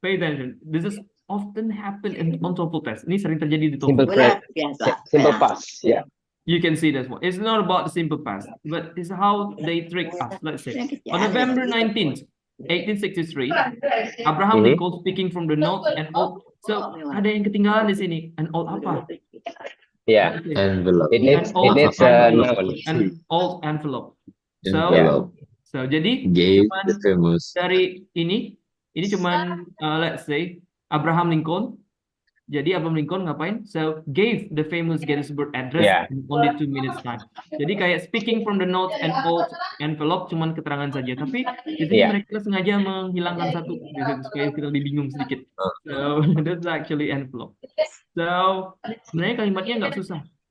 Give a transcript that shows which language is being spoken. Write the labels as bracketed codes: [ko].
[en] This is often happen on TOEFL test. [id] Ini sering terjadi di [en] Simple TOEFL. simple past. Yeah. You can see this one. It's not about the simple past, but it's how they trick us. Let's say on November 19th, 1863, Abraham Lincoln speaking from the notes and oath. [id] So ada yang ketinggalan di sini. [en] An oath apa? Yeah. Envelope. It needs a noun. An old envelope. Envelope. [id] So jadi [en] Gave [id] cuman [en] the famous. [id] dari ini cuman [en] let's say [id] Abraham Lincoln. Jadi Abraham Lincoln ngapain? [en] So gave the famous Gettysburg Address in only 2 minutes time. [id] Jadi kayak [en] speaking from the notes and old envelope [id] cuman keterangan saja. Tapi di sini mereka sengaja menghilangkan satu supaya kita lebih bingung sedikit. [en] So that's actually envelope. [id] So sebenarnya kalimatnya nggak susah.